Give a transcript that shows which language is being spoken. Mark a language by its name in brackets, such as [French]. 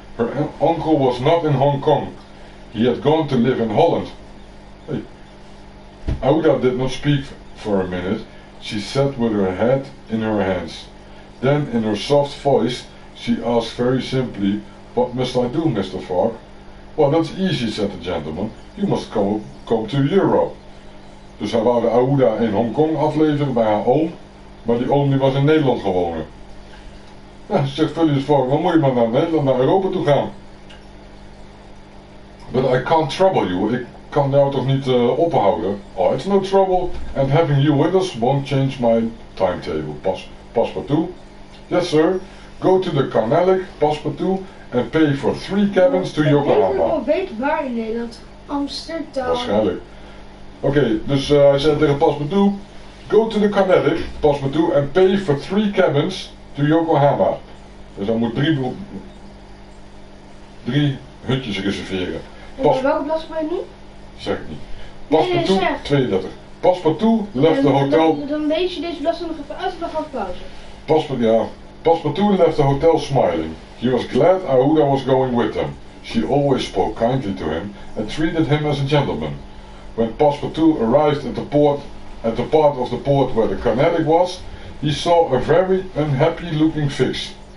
[English] Her uncle was not in Hong Kong. He had gone to live in Holland. Hey. Aouda did not speak for a minute. She sat with her head in her hands. Then in her soft voice she asked very simply, "What must I do, Mr. Fogg?" "Well, that's easy," said the gentleman. "You must come to Europe." [Dutch] Dus hij wou de Aouda in Hongkong afleveren bij haar oom, maar die oom die was in Nederland gewonnen. Ja, zegt Phileas Fogg, dan moet je maar naar Nederland, naar Europa toe gaan. [English] "But I can't trouble you, [Dutch] ik kan jou toch niet ophouden?" [English] "Oh, it's no trouble, and having you with us won't change my timetable." Passepartout? "Yes, sir. Go to the Carnatic, Passepartout, and pay for 3 cabins to Yokohama." [Dutch] Ik wel weten waar in Nederland. Amsterdam. Waarschijnlijk. Oké, dus hij zei tegen Passepartout, [English] "Go to the Carnatic, Passepartout, and pay for 3 cabins to Yokohama." [Dutch] Dus hij moet 3 hutjes reserveren. Welke plaats ben je nu? Zeg ik niet. Nee, Passepartout, zeg. [English] 32. Passepartout left the hotel. [Dutch] Dan lees je deze bladzijde nog even uit en dan gaan we pauze. [English] Passepartout left the hotel smiling. He was glad Aouda was going with them. She always spoke kindly to him and treated him as a gentleman. When Passepartout arrived at the part of the port where the Carnatic was, he saw a very unhappy looking Fix.